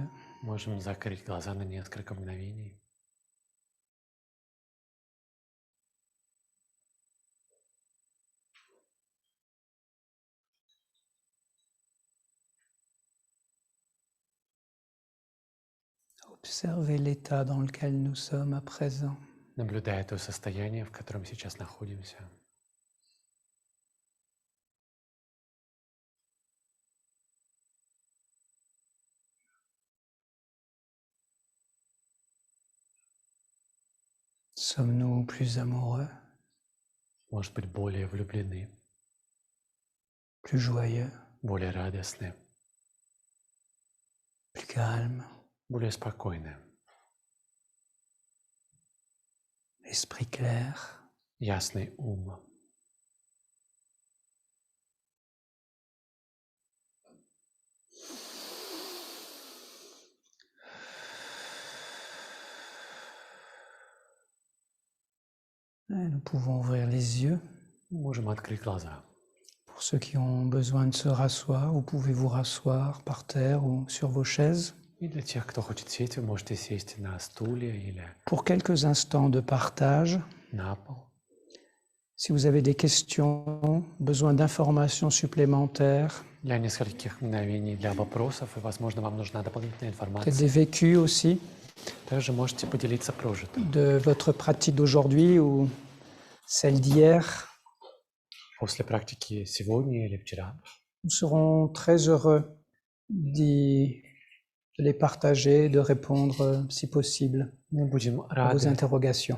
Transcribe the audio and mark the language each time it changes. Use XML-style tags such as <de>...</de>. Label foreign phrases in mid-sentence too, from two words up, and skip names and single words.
<ru>Можем закрыть глаза на несколько мгновений.</ru> <fr>Observez l'état dans lequel nous sommes à présent.</fr> <ru>Наблюдая то состояние, в котором сейчас находимся.</ru> <fr>Sommes-nous plus amoureux,</fr> <ru>Может быть, более влюблены,</ru> <fr>plus joyeux,</fr> <ru>более радостны,</ru> <fr>plus calmes,</fr> <ru>более спокойны,</ru> <fr>esprit clair,</fr> <ru>ясный ум.</ru> <fr>Et nous pouvons ouvrir les yeux.</fr> <ru>Можем открыть глаза.</ru> <fr>Pour ceux qui ont besoin de se rasseoir, vous pouvez vous rasseoir par terre ou sur vos chaises.</fr> <ru>И для тех, кто хочет сесть, вы можете сесть на стуле или</ru> <fr>Pour quelques instants de partage,</fr> <ru>на пол.</ru> <fr>si vous avez des questions, besoin d'informations supplémentaires,</fr> <ru>Для нескольких мгновений для вопросов, и, возможно, вам нужна дополнительная</ru> <fr>peut-être</fr> <ru>информация.</ru> <fr>des vécus aussi,</fr> <ru>Также можете поделиться прожитым.</ru> <fr>de votre pratique d'aujourd'hui ou celle d'hier.</fr> <ru>После практики сегодня или вчера.</ru> <fr>Nous serons très heureux de les partager, de répondre, si possible,</fr> <ru>Мы будем</ru> <fr>à vos</fr> <ru>рады</ru> <fr>interrogations.</fr>